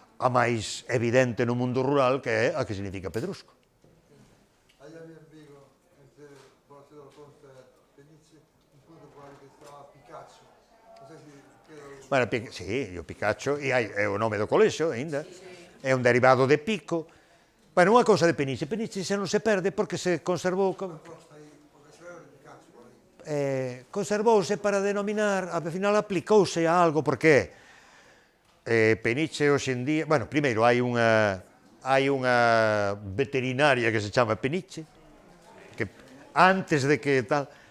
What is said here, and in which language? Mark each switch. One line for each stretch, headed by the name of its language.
Galician: a máis evidente no mundo rural, que é a que significa pedrusco.
Spanish: Ahí había en Vigo, por hacer la costa Peniche, un punto por ahí que estaba Picacho. No sé si quedó...
Galician: Bueno, sí, o Picacho, e é o nome do colexio, ainda. É un derivado de pico. Bueno, unha cousa de Peniche. Peniche xa non se perde porque se conservou... conservouse para denominar, ao final aplicouse a algo, porque Peniche hoxe en día... Bueno, primeiro, hai unha veterinaria que se chama Peniche, que antes de que tal...